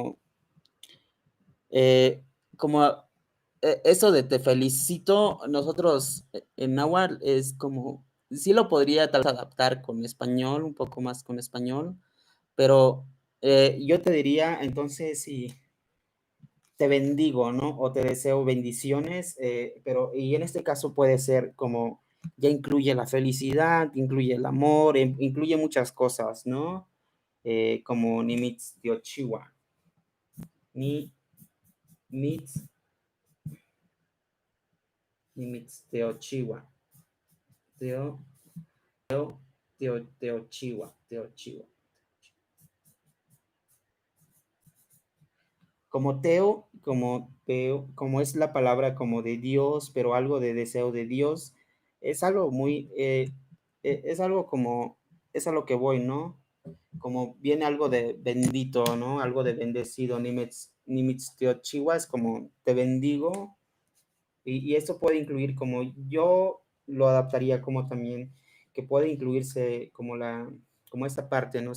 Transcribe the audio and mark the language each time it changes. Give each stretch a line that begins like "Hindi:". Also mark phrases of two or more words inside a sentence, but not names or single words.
Spanish: eh, como eso de te felicito, nosotros en náhuatl es como, sí lo podría tal vez adaptar con español, un poco más con español, pero yo te diría entonces si te bendigo, ¿no? O te deseo bendiciones, pero y en este caso puede ser como, ya incluye la felicidad, incluye el amor, incluye muchas cosas, ¿no?
Nahuatl languages: Como Nimitz Tiochiwa, ni Mitz, Nimitz Teochiwa, Teo, Teochiwa, Teochiwa.
Spanish: Como Teo, como es la palabra como de Dios, pero algo de deseo de Dios, es algo muy, es algo como, es a lo que voy, ¿no? Como viene algo de bendito, ¿no? Algo de bendecido,
Nahuatl languages: Nimitz Teochiwa
Spanish: es como te bendigo, y esto puede incluir como yo lo adaptaría como también, que puede incluirse como esta parte, ¿no?